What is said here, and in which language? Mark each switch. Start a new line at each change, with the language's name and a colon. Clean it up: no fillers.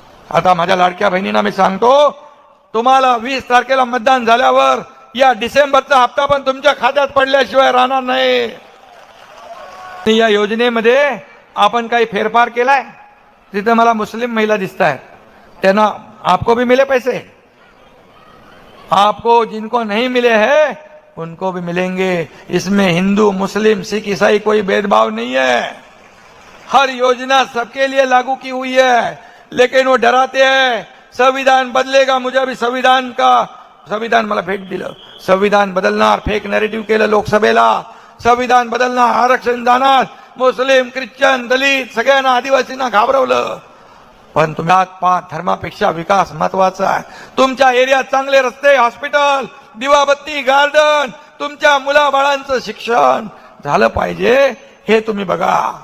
Marathi: आता माझ्या लाडक्या बहिणींना मी सांगतो, तुम्हाला 20 तारखेला मतदान झाल्यावर या डिसेंबरचा हप्ता पण तुमच्या खात्यात पडल्याशिवाय राहणार नाही. या योजनेमध्ये आपण काही फेरफार केलाय. तिथे मला मुस्लिम महिला दिसत आहेत, त्यांना
Hindi: आपको भी मिले पैसे, आपको जिनको नहीं मिले हैं उनको भी मिलेंगे. इसमें हिंदू मुस्लिम सिख ईसाई कोई भेदभाव नहीं है. हर योजना सबके लिए लागू की हुई है. लेकिन वो डराते हैं संविधान बदलेगा. मुझे अभी
Marathi: संविधान मला भेट दिलं. संविधान बदलणार, फेक नॅरेटिव्ह केलं लोकसभेला. संविधान बदलणार, आरक्षण जाणार, मुस्लिम ख्रिश्चन दलित सगळ्यांना आदिवासींना घाबरवलं. पण तुम्हाला धर्मापेक्षा विकास महत्वाचा आहे. तुमच्या एरियात चांगले रस्ते, हॉस्पिटल, दिवाबत्ती, गार्डन, तुमच्या मुलाबाळांचं शिक्षण झालं पाहिजे हे तुम्ही बघा.